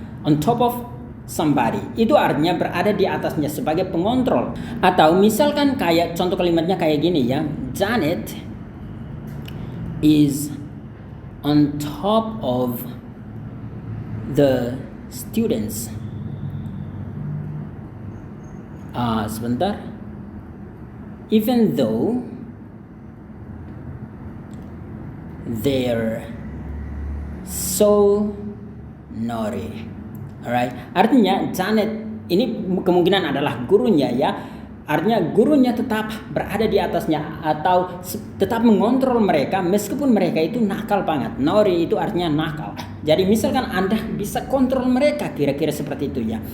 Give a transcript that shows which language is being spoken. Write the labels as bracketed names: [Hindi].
[Indonesian] On top of somebody itu artinya berada di atasnya sebagai pengontrol. Atau misalkan kayak contoh kalimatnya kayak gini ya. [English] Janet is on top of the students. Sebentar. Even though they're so naughty. Alright. [Indonesian] Artinya Janet ini kemungkinan adalah gurunya ya. Artinya gurunya tetap berada di atasnya atau tetap mengontrol mereka meskipun mereka itu nakal banget. Naughty itu artinya nakal. Jadi misalkan Anda bisa kontrol mereka, kira-kira seperti itu ya.